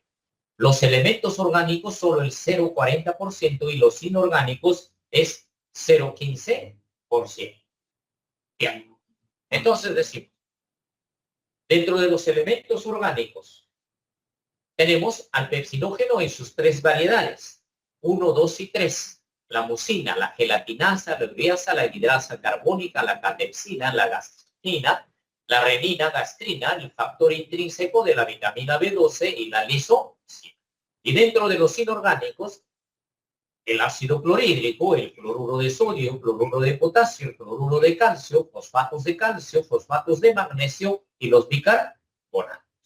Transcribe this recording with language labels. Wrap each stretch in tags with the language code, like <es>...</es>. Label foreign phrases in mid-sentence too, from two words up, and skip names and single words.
<es>Los elementos orgánicos solo el 0.40% y los inorgánicos es 0.15%. Bien. Entonces decimos, dentro de los elementos orgánicos tenemos al pepsidógeno en sus tres variedades, 1, 2 y 3. La mucina, la gelatinasa, la ureasa, la hidrasa carbónica, la catepsina, la gastrina, la renina, gastrina, el factor intrínseco de la vitamina B12 y la lisocima. Y dentro de los inorgánicos el ácido clorhídrico, el cloruro de sodio, el cloruro de potasio, el cloruro de calcio, fosfatos de magnesio y los bicarbonatos.</es>